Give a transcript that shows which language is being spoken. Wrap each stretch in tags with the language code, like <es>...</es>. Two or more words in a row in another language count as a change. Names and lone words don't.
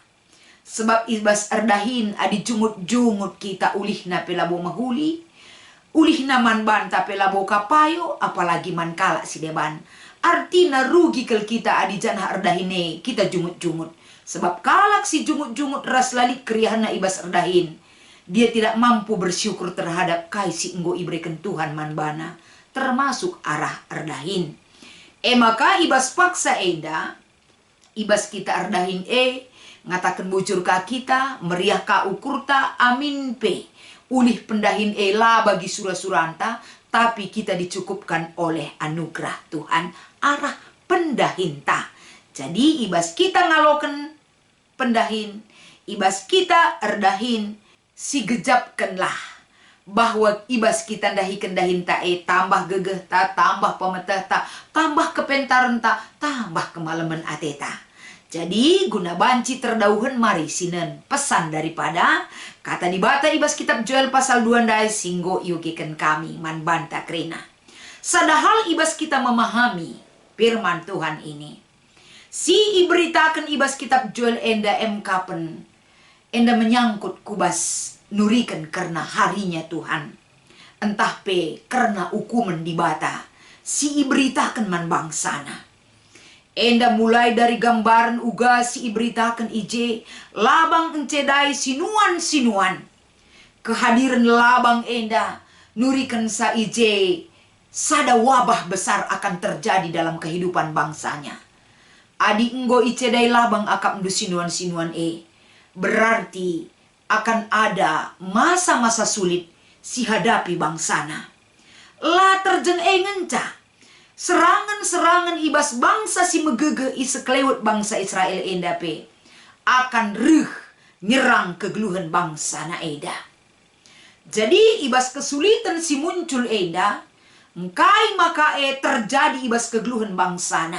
<btx>Sebab ibas erdahin adi jungut-jungut kita ulihna pelabo mahuli. Ulihna man banta pelabo kapayo apalagi man kalak si deban. Artina rugi kel kita adi janah erdahine kita jungut-jungut. Sebab kalak si jungut-jungut ras lalik keriahna ibas erdahin.</btx> <id>Dia tidak mampu bersyukur terhadap</id> <btx>kai si enggo iberikan</btx> <id>Tuhan manbana.</id> <btx>Termasuk arah erdahin. Maka ibas paksa enda. Ibas kita erdahin ngatakan bujur ka kita. Meriah ka ukurta amin pe. Ulih pendahin la bagi surah-suranta.</btx> <id>Tetapi kita dicukupkan oleh anugerah Tuhan</id> <btx>arah pendahinta. Jadi ibas kita ngaloken pendahin, ibas kita erdahin, si gejapkanlah bahwa ibas kita ndahiken dahinta tambah gegeh ta, tambah pemeteh ta, tambah kepentaran ta, tambah kemalaman ateta. Jadi guna banci terdauhen mari sinen pesan daripada kata di bata ibas kitab Joel pasal 2 ndai singgo yugiken kami man banta krena. Sadahal ibas kita</btx> <id>memahami firman Tuhan ini.</id> <btx>Si iberitakan ibas kitab Joel enda emkapen enda menyangkut kubas nurikan karena harinya Tuhan. Entah pe karena hukuman di bata si iberitakan man bangsana. Enda mulai dari gambaran uga si iberitakan ije labang encedai sinuan-sinuan.</btx> <id>Kehadiran labang enda</id> <btx>nurikan sa ije sada</btx> <id>wabah besar akan terjadi dalam kehidupan bangsanya.</id> <btx>Adi enggo icedai labang akap ndu sinuan-sinuan berarti</btx> <id>akan ada masa-masa sulit</id> <btx>si hadapi bangsana. La terjeng ngencah serangan-serangan ibas bangsa si megege iseklewet bangsa Israel enda pe</btx> <id>akan nyerang</id> <btx>kegeluhan bangsa na eda. Jadi ibas kesulitan si muncul enda mkai maka terjadi ibas kegeluhan bangsa na.</btx>